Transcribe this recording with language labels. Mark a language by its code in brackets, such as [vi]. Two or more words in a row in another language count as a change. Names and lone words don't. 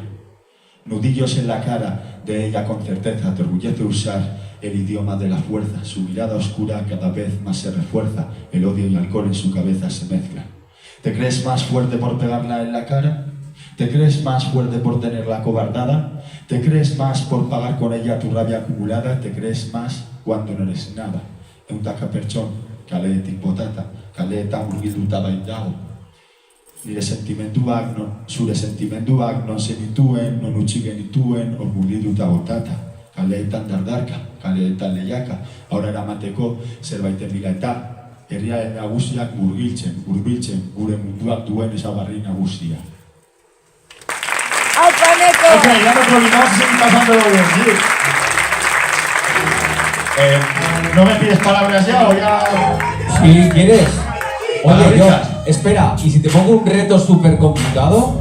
[es] Nudillos en la cara de ella con certeza, te orgullece usar el idioma de la fuerza, su mirada oscura cada vez más se refuerza, el odio y el alcohol en su cabeza se mezclan. ¿Te crees más fuerte por pegarla en la cara? ¿Te crees más fuerte por tenerla cobardada? ¿Te crees más por pagar con ella tu rabia acumulada? ¿Te crees más cuando no eres nada? [eu] Eutaka pertson, kaleetik botata, kaleetan murgilduta baitago. Nire sentimenduak, zure sentimenduak, non zenituen, non utzi genituen, murgilduta botata. Kaleetan dardarka, kaleetan lehiaka, ahora eramateko zerbaiten bila eta herriaren nagusiak murgiltzen, gure munduak duen ezaugarri nagusia. [es] Ok, ya nos olvidamos, seguir pasándolo bien, ¿sí? ¿No me pides palabras ya o ya...? Si quieres. Oye, yo, espera, ¿y si te pongo un reto súper complicado?